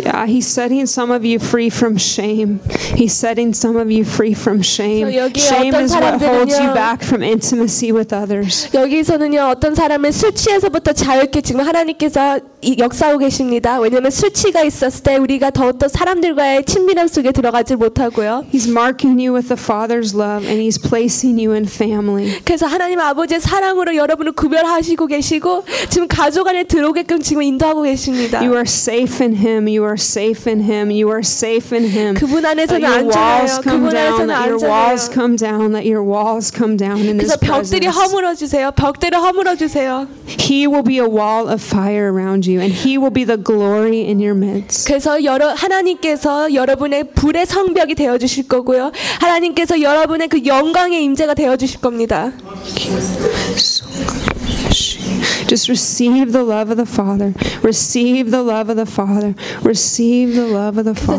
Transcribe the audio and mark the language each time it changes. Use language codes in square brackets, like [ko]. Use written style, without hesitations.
[en] Yeah, he's setting some of you free from shame. He's setting some of you free from shame. Shame is what holds you back from intimacy with others. [ko] 여기서는요, 어떤 사람을 수치에서부터 자유케 지금 하나님께서 역사하고 계십니다. 왜냐하면 수치가 있었을 때 우리가 더욱더 사람들과의 친밀함 속에 들어가지 못하고요. [en] He's marking you with the Father's love and he's placing you in family. [ko] 그래서 하나님 아버지의 사랑으로 여러분을 구별하시고 계시고 지금 가족 안에 들어오게끔 지금 인도하고 계십니다. [en] You are safe in him. You are safe in him. You are safe in him. [ko] 그분 안에서는 안전해요. 그분 안에서는 안전해요. [en] Your walls come down. That your walls come down in his presence. [ko] 그래서 벽들이 허물어 주세요. 벽들을 허물어 주세요. [en] He will be a wall of fire around you and he will be the glory in your midst. [ko] 그래서 여러 하나님께서 여러분의 불의 성벽이 되어 주실 거고요. 하나님께서 여러분의 그 영광의 임재가 되어 주실 겁니다. [en] Just receive the love of the Father. Receive the love of the Father. Receive the love of the Father.